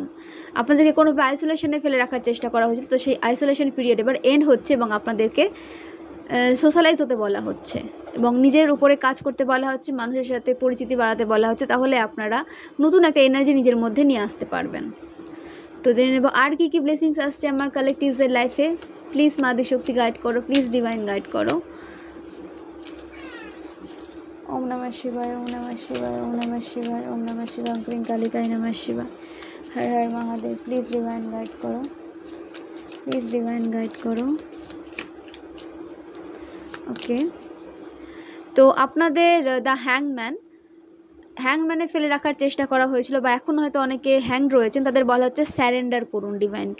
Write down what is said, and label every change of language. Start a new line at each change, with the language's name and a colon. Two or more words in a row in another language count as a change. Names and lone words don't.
Bangla: আপনাদেরকে কোনোভাবে আইসোলেশনে ফেলে রাখার চেষ্টা করা হয়েছিল, তো সেই
English: isolation period
Bangla: এবার এন্ড হচ্ছে এবং আপনাদেরকে সোশ্যালাইজ হতে বলা হচ্ছে এবং নিজের উপরে কাজ করতে বলা হচ্ছে, মানুষের সাথে পরিচিতি বাড়াতে বলা হচ্ছে। তাহলে আপনারা নতুন একটা এনার্জি নিজের মধ্যে নিয়ে আসতে পারবেন। তো জেনে নেব আর কী কী ব্লেসিংস আসছে আমার কালেকটিভসের লাইফে। প্লিজ মাদি শক্তি গাইড করো,
English: please divine guide
Bangla: করো।
Sanskrit: ওম নমঃ শিবায়, ওম নমঃ শিবায়, ওম নমঃ শিবায়, ওম নমঃ শিবায়, ওম ক্রিং কালিকায় নমঃ শিবায়, হর হর মহাদেব।
English: please divine guide
Bangla: করো,
English: please divine guide
Bangla: করো। ওকে, তো আপনাদের
English: the hangman
Bangla: হ্যাংম্যানে ফেলে রাখার চেষ্টা করা হয়েছিল বা এখন হয়তো অনেকে হ্যাং রয়েছেন, তাদের বলা হচ্ছে স্যারেন্ডার করুন ডিভাইনকে।